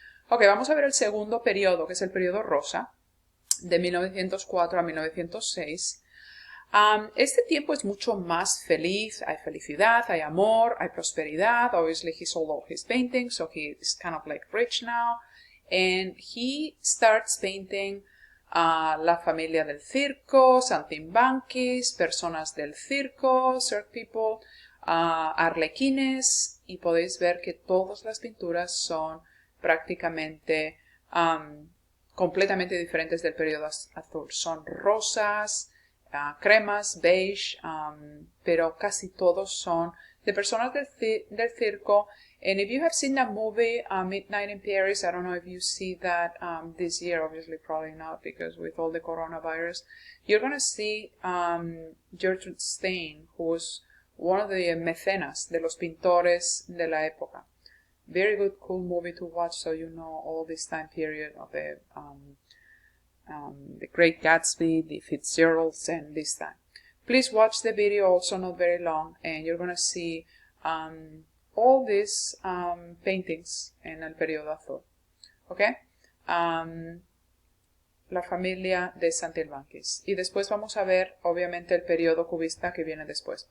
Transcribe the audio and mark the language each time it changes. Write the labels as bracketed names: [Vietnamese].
[Spanish] Ok, vamos a ver el segundo periodo, que es el periodo rosa, de 1904 a 1906. Este tiempo es mucho más feliz, hay felicidad, hay amor, hay prosperidad. [English] Obviously he sold all his paintings, so he is kind of like rich now. And he starts painting [Spanish] la familia del circo, saltimbanquis, personas del circo, cirque people, arlequines, y podéis ver que todas las pinturas son prácticamente completamente diferentes del periodo azul. Son rosas, cremas, beige, pero casi todos son de personas del circo. [English] And if you have seen that movie, Midnight in Paris, I don't know if you see that this year, obviously probably not, because with all the coronavirus, you're going to see Gertrude Stein, who was one of the [Spanish] mecenas de los pintores de la época. [English] Very good, cool movie to watch, so you know all this time period of the Great Gatsby, the Fitzgeralds, and this time. Please watch the video, also not very long, and you're going to see all these paintings [Spanish] en el periodo azul. [English] Okay? [Spanish] La familia de Saltimbanquis. Y después vamos a ver, obviamente, el periodo cubista que viene después.